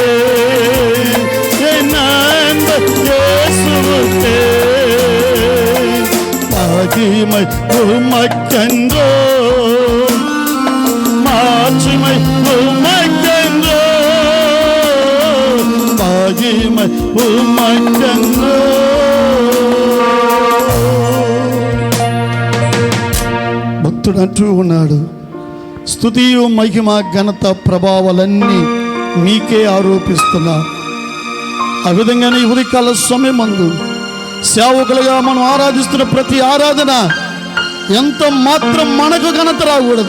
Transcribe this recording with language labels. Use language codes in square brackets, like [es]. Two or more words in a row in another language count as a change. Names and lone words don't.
[ta] என் அன்பர் இயேசுவுக்கே மகிமை உமக்கென்றோ மாட்சிமை உமக்கென்றோ மகிமை உமக்கென்றோ [te] భక్తుడు అంటూ ఉన్నాడు, స్తుతియు మహిమ ఘనత ప్రభావాలన్నీ మీకే ఆరోపిస్తున్నా. ఆ విధంగానే ఈ ఉదయకాల సమయమందు సేవకులుగా మనం ఆరాధిస్తున్న ప్రతి ఆరాధన ఎంత మాత్రం మనకు ఘనత రాకూడదు.